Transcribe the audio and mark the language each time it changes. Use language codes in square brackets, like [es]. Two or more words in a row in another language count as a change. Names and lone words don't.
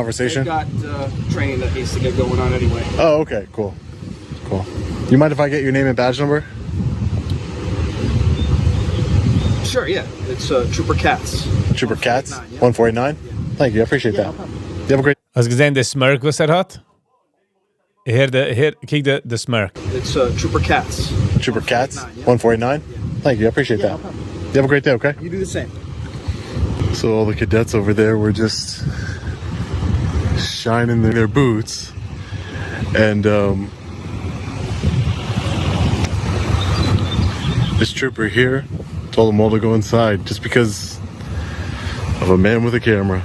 [en] conversation. got training that needs to get going on anyway. Oh, okay, cool. You mind if I get your name and badge number? Sure, yeah. It's Trooper Katz. Trooper Katz, 1489, 1489. Thank you, I appreciate Yeah, that. no problem. You have a great. [de] Hast du gesehen, der Smirk, was hat? Hier, [nl] kijk de Smirk. [en] It's Trooper Katz. Trooper Katz, 1489, 149. Thank you, I appreciate Yeah, that. no problem. You have a great day, okay? You do the same. So all the cadets over there were just shining their boots, and this trooper here told them all to go inside just because of a man with a camera.